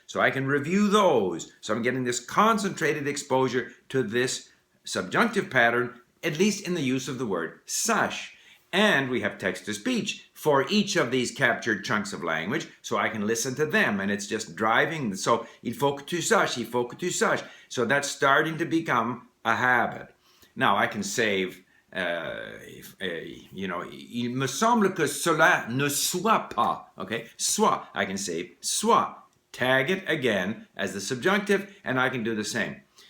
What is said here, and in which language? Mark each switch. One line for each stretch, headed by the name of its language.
English: So I can review those. So I'm getting this concentrated exposure to this subjunctive pattern, at least in the use of the word sache. And we have text-to-speech for each of these captured chunks of language, so I can listen to them, and it's just driving.
French: So, il faut que tu saches, il faut que tu saches.
English: So that's starting to become a habit. Now, I can save,
French: il me semble que cela ne soit pas,
English: okay? Soit, I can save soit. Tag it again as the subjunctive, and I can do the same.